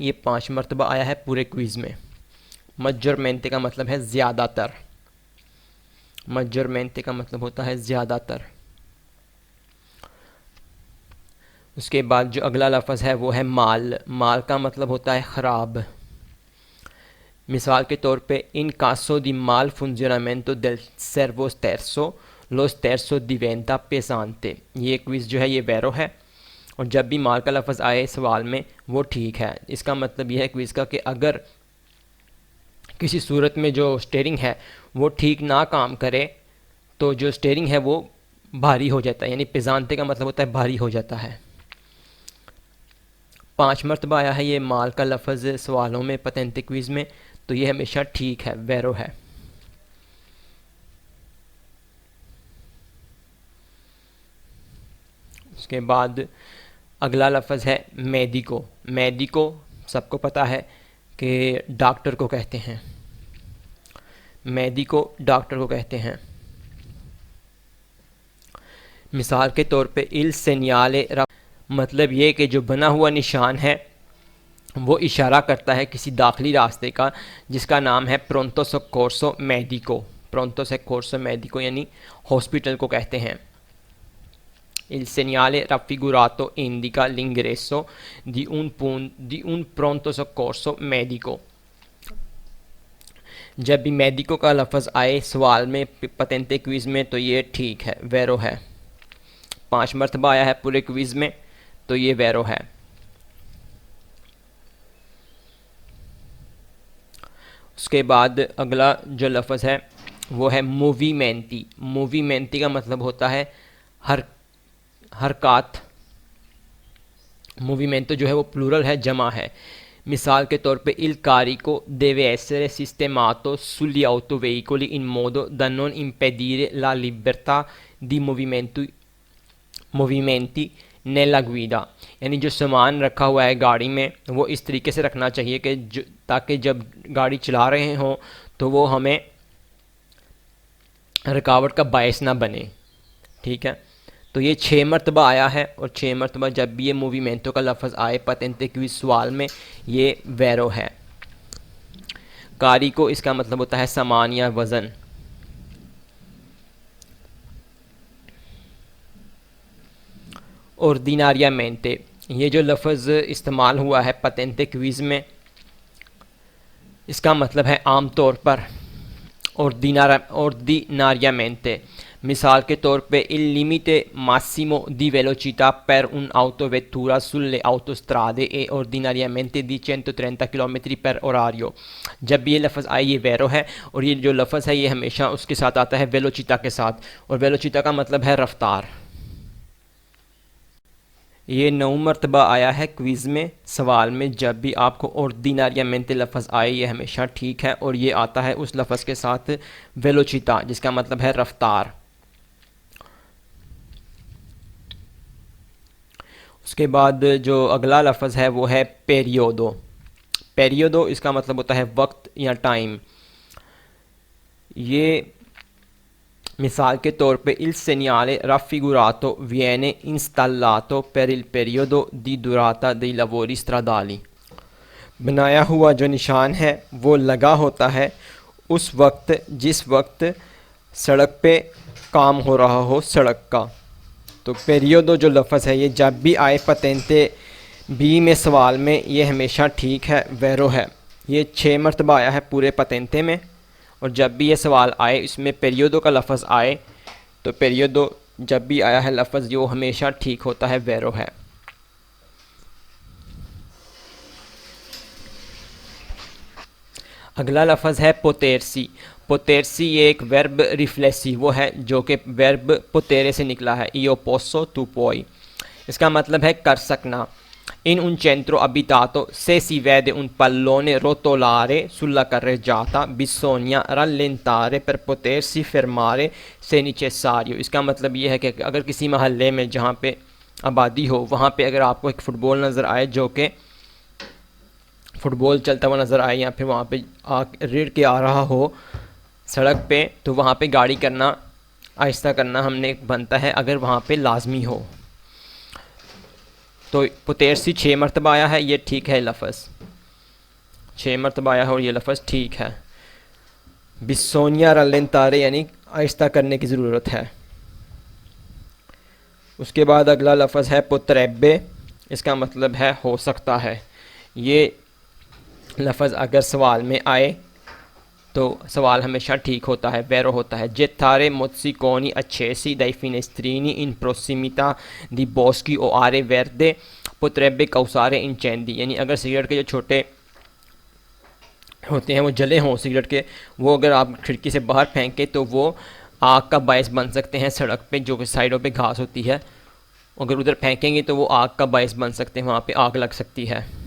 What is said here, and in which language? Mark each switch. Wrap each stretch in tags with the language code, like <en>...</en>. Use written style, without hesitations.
<hi>ये 5 मरतबा आया है पूरे क्विज़ में। मजोरमेंटे का मतलब है ज़्यादातर। मजोरमेंटे का मतलब होता है ज़्यादातर। उसके बाद जो अगला लफ्ज़ है वो है माल। माल का मतलब होता है ख़राब। मिसाल के तौर पे</hi> <it>इन caso di mal funzionamento del servo sterzo lo sterzo diventa pesante।</it> <hi>ये क्विज़ जो है ये वेरो है, और जब भी माल का लफ्ज़ आए सवाल में वो ठीक है। इसका मतलब यह है क्विज़ का कि अगर किसी सूरत में जो स्टीयरिंग है वो ठीक ना काम करे तो जो स्टीयरिंग है वो भारी हो जाता है, यानी पेजानते का मतलब होता है भारी हो जाता है। 5 मरतबा आया है ये माल का लफ्ज़ सवालों में पतेंते क्विज़ में, तो ये हमेशा ठीक है, वेरो है। उसके बाद अगला लफ्ज़ है मेडिको। मेडिको सबको पता है कि डॉक्टर को कहते हैं। मेडिको डॉक्टर को कहते हैं। मिसाल के तौर पे इल सेनियाले, मतलब ये कि जो बना हुआ निशान है वो इशारा करता है किसी दाखिली रास्ते का जिसका नाम है प्रोंतो सोcorso मेडिको। प्रोंतो सोcorso मेडिको यानी हॉस्पिटल को कहते हैं।</hi> <it>Il segnale raffigurato indica l'ingresso di un pronto soccorso medico।</it> <hi>जब भी मेडिको का लफ्ज़ आए सवाल में पतेंते क्विज़ में तो ये ठीक है, वेरो है। 5 मरतबा आया है पूरे क्विज़ में, तो ये वेरो है। उसके बाद अगला जो लफ्ज़ है वो है मूवीमेंटी। मूवीमेंटी का मतलब होता है हरकत। मूवीमेंटो जो है वो प्लूरल है, जमा है। मिसाल के तौर पे</hi> <it>il carico deve essere sistemato sugli autoveicoli in modo da non impedire la libertà di movimenti nella guida।</it> <hi>यानी जो सामान रखा हुआ है गाड़ी में वो इस तरीके से रखना चाहिए कि ताकि जब गाड़ी चला रहे हों तो वो हमें रुकावट का बायस ना बने, ठीक है। तो ये 6 मरतबा आया है, और 6 मरतबा जब भी ये मूवीमेंटो का लफ्ज़ आए पतेंते क्विज़ सवाल में ये वेरो है। कारिको इसका मतलब होता है सामान या वज़न। ऑर्डिनारियामेंटे, ये जो लफ्ज़ इस्तेमाल हुआ है पतेंते क्विज़ में, इसका मतलब है आम तौर पर।</hi> <it>ऑर्डिनारियामेंटे,</it> <hi>मिसाल के तौर पे</hi> <it>il limite massimo di velocità per un'autovettura sulle autostrade è ordinariamente di 130 km per orario।</it> <hi>जब भी ये लफ्ज़ आए ये वेरो है, और ये जो लफ्ज़ है ये हमेशा उसके साथ आता है वेलोचिता के साथ, और वेलोचिता का मतलब है रफ्तार। ये 9 मरतबा आया है क्विज़ में सवाल में। जब भी आपको ऑर्डिनारियामेंटे लफ्ज़ आए ये हमेशा ठीक है, और ये आता है उस लफ्ज़ के साथ वेलोचिता, जिसका मतलब है रफ्तार। उसके बाद जो अगला लफ्ज़ है वो है पेरियोडो। पेरियोडो इसका मतलब होता है वक्त या टाइम। ये मिसाल के तौर पे</hi> <it>il segnale raffigurato viene installato per il periodo di durata dei lavori stradali।</it> <hi>बनाया हुआ जो निशान है वो लगा होता है उस वक्त जिस वक्त सड़क पे काम हो रहा हो सड़क का। तो पेरियोडो जो लफ्ज़ है ये जब भी आए पतेंते बी में सवाल में ये हमेशा ठीक है, वेरो है। ये 6 मरतबा आया है पूरे पतेंते में, और जब भी ये सवाल आए इसमें पेरियोडो का लफ्ज़ आए तो पेरियोडो जब भी आया है लफ्ज़ जो हमेशा ठीक होता है, वेरो है। अगला लफ्ज़ है पोतेरसी। पोतेरसी ये एक वर्ब रिफ्लेसिवो है जो कि वर्ब पोतेरे से निकला है,</hi> <it>io posso tu puoi।</it> <hi>इसका मतलब है कर सकना।</hi> <it>In un centro abitato se si vede un pallone rotolare sulla carreggiata bisogna rallentare per potersi fermare se necessario।</it> <hi>इसका मतलब ये है कि अगर किसी महल्ले में जहाँ पे आबादी हो वहाँ पे अगर आपको एक फ़ुटबॉल नज़र आए, जो कि फ़ुटबॉल चलता हुआ नज़र आए, या फिर वहाँ पे रेड़ के आ रहा हो सड़क पे, तो वहाँ पे गाड़ी करना आहिस्ता करना हमने बनता है अगर वहाँ पे लाजमी हो। तो पोतेरसी 6 मरतबा आया है, ये ठीक है लफ्ज़ 6 मरतबा आया है और ये लफ्ज़ ठीक है।</hi> <it>बिसोनिया रलेंतारे</it> <hi>यानी आहिस्ता करने की ज़रूरत है। उसके बाद अगला लफ्ज़ है पोत्रेब्बे। इसका मतलब है हो सकता है। ये लफ्ज़ अगर सवाल में आए तो सवाल हमेशा ठीक होता है, वेरो होता है।</hi> <it>Gettare mozziconi accesi dai finestrini in prossimità di boschi o aree verde potrebbe causare incendi।</it> <hi>यानी अगर सिगरेट के जो छोटे होते हैं वो जले हों सिगरेट के, वो अगर आप खिड़की से बाहर फेंकें तो वो आग का बायस बन सकते हैं। सड़क पे जो कि साइडों पे घास होती है, अगर उधर फेंकेंगे तो वो आग का बायस बन सकते हैं, वहाँ पे आग लग सकती है।</hi>